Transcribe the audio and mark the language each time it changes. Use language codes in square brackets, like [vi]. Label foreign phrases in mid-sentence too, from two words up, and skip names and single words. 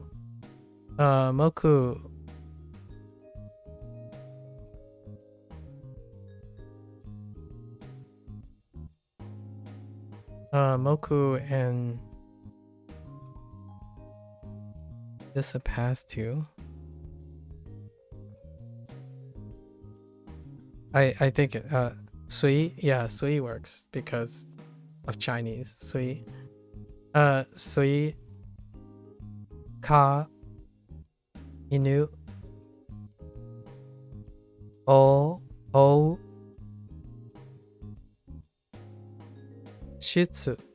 [en] Moku. Moku and this a pass too. I think Sui, yeah, Sui works because of Chinese. [ja] Sui. Sui. Ka. Inu. O. Shitsu.